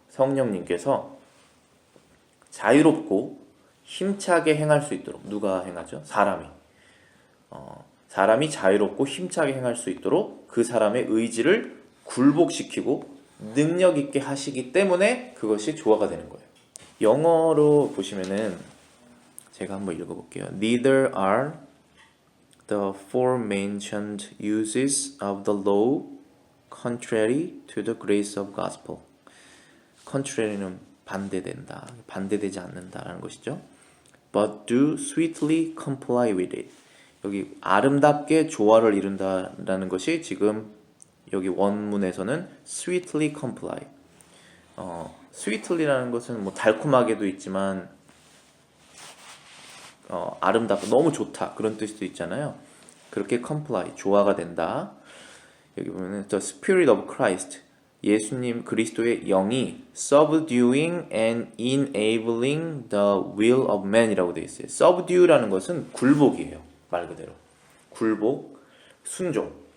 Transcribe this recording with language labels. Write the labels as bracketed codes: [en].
[ko] 성령님께서 자유롭고 힘차게 행할 수 있도록, 누가 행하죠? 사람이 자유롭고 힘차게 행할 수 있도록 그 사람의 의지를 굴복시키고 능력 있게 하시기 때문에 그것이 조화가 되는 거예요. 영어로 보시면은 제가 한번 읽어볼게요. [en] Neither are the aforementioned uses of the law contrary to the grace of gospel. [ko] contrary는 반대된다, 반대되지 않는다라는 것이죠. [en] But do sweetly comply with it. [ko] 여기 아름답게 조화를 이룬다라는 것이 지금 여기 원문에서는 [en] sweetly comply. [ko] sweetly라는 것은 뭐 달콤하게도 있지만 아름답고 너무 좋다 그런 뜻도 있잖아요. 그렇게 comply, 조화가 된다. 여기 보면은 [en] the spirit of Christ, [ko] 예수님 그리스도의 영이 [en] subduing and enabling the will of man [ko] 이라고 되어 있어요. subdue라는 것은 굴복이에요. 말 그대로 굴복, 순종.